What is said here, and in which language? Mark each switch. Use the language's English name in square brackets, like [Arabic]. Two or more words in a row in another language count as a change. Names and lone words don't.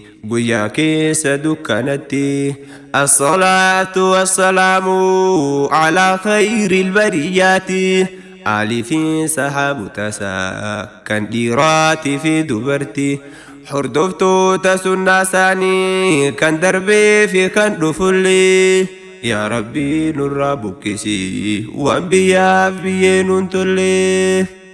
[Oromo] guyyaa keessa dukkanatti. [Arabic] الصلاة والسلام على خير البريات. [Oromo] آلي fi sahaabota isaa kan dhiiraati fi dubarti. Hordoftoota sunnaa isaanii kan darbee fi kan dhufullee. Yaa Rabbi nurraa buqqisi, waan biyyaaf biyyee nuun tolle.